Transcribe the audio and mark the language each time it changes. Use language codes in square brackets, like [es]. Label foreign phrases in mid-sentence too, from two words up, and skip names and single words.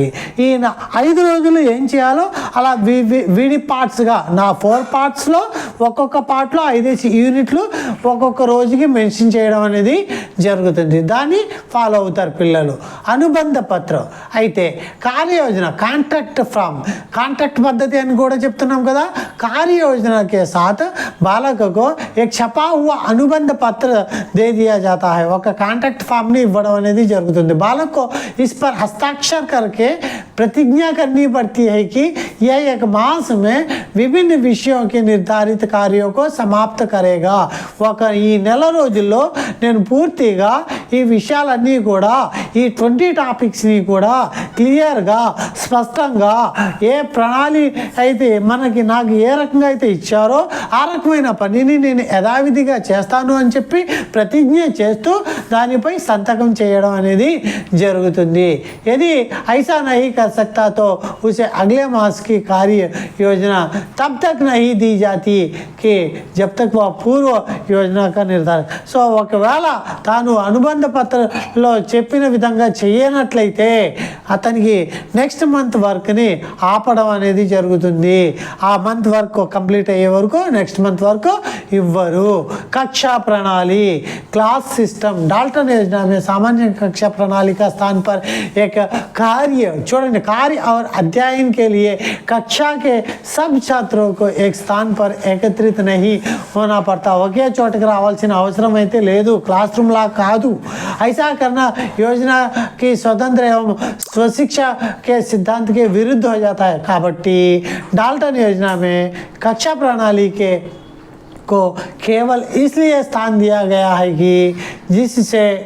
[te] ఈ 5 రోజులు ఏం చేయాలో అలా విడి పార్ట్స్గా 4 పార్ట్స్లో ఒక్కొక్క పార్ట్లో 5 యూనిట్లు ఒక్కొక్క రోజుకి మెన్షన్ చేయడం అనేది జరుగుతుంది. దాన్ని ఫాలో అవుతారు పిల్లలు. అనుబంధ పత్రం అయితే కార్యయోజన కాంట్రాక్ట్ పద్ధతి అని కూడా చెప్తున్నాం కదా. [hi] కార్యयोजना के साथ बालक को एक छपा हुआ अनुबंध पत्र दे दिया जाता है. [te] ఒక [en] contract form [te] ఇవ్వడం అనేది జరుగుతుంది. [hi] बालक को इस पर हस्ताक्षर करके प्रतिज्ञा करनी पड़ती है कि यह 1 मास में विभिन्न विषयों के निर्धारित कार्यों को समाप्त करेगा. [te] ఒక ఈ నెల రోజుల్లో నేను పూర్తిగా ఈ విషయాలన్నీ కూడా ఈ 20 టాపిక్స్ని కూడా క్లియర్గా స్పష్టంగా ఏ ప్రణాళి అయితే నాకు ఏ రకంగా అయితే ఇచ్చారో ఆ రకమైన పనిని నేను యథావిధిగా చేస్తాను అని చెప్పి ప్రతిజ్ఞ చేస్తూ దానిపై సంతకం చేయడం అనేది జరుగుతుంది. [hi] यदि ऐसा नहीं कर सकता तो उसे अगले मास की कार्य योजना तब तक नहीं दी जाती कि जब तक वह पूर्व योजना का निर्धारण. [te] సో ఒకవేళ తాను అనుబంధ పత్రంలో చెప్పిన విధంగా చేయనట్లయితే అతనికి [en] next month work [te] ఆపడం అనేది జరుగుతుంది. ఆ [en] month work complete [te] అయ్యే వరకు [en] next month [te] వరకు ఇవ్వరు. [hi] कक्षा प्रणाली [en] class system [hi] डाल्टन योजना में सामान्य कक्षा प्रणाली का स्थान पर एक कार्य छोड़ने कार्य और अध्ययन के लिए कक्षा के सब छात्रों को एक स्थान पर एकत्रित नहीं होना पड़ता. [te] ఒకే చోటకి రావాల్సిన అవసరం అయితే లేదు, [en] class room [te] లా కాదు. [hi] ऐसा करना योजना की स्वतंत्र एवं स्वशिक्षा के सिद्धांत के विरुद्ध हो जाता है. కాబట్టి डाल्टन योजना में कक्षा प्रणाली के को केवल इसलिए स्थान दिया गया है कि जिससे